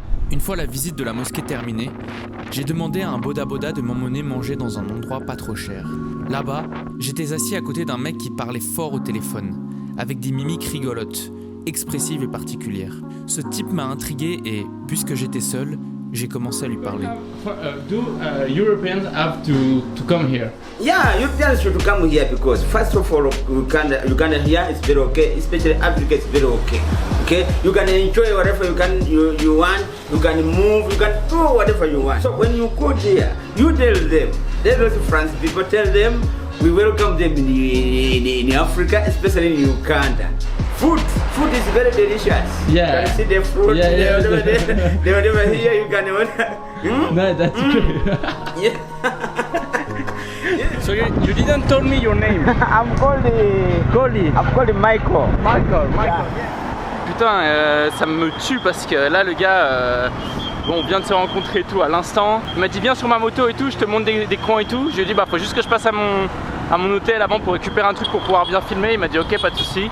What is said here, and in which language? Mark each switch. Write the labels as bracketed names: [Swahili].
[French] Une fois la visite de la mosquée terminée, j'ai demandé à un boda-boda de m'emmener manger dans un endroit pas trop cher. Là-bas, j'étais assis à côté d'un mec qui parlait fort au téléphone, avec des mimiques rigolotes, expressives et particulières. Ce type m'a intrigué et, puisque j'étais seul, j'ai commencé à lui parler. [English] Do Europeans have to come here? Yeah, Europeans should come here because first of all, Uganda here is very okay, especially Africa is very okay. Okay, you can enjoy whatever you want, you can move, you can do whatever you want. So when you go there, you tell them France people, tell them we welcome them in Africa, especially in Uganda. Food is very delicious. Yeah. You can see the fruit. Yeah. Whatever here you can order. No, that's good. Yeah. So you didn't tell me your name. I'm called Michael. Michael. Yeah. [French] Putain, ça me tue parce que là le gars, bon, on vient de se rencontrer et tout à l'instant. Il m'a dit viens sur ma moto et tout, je te montre des coins et tout. Je lui ai dit bah faut juste que je passe à mon hôtel avant pour récupérer un truc pour pouvoir bien filmer. Il m'a dit ok, pas de souci.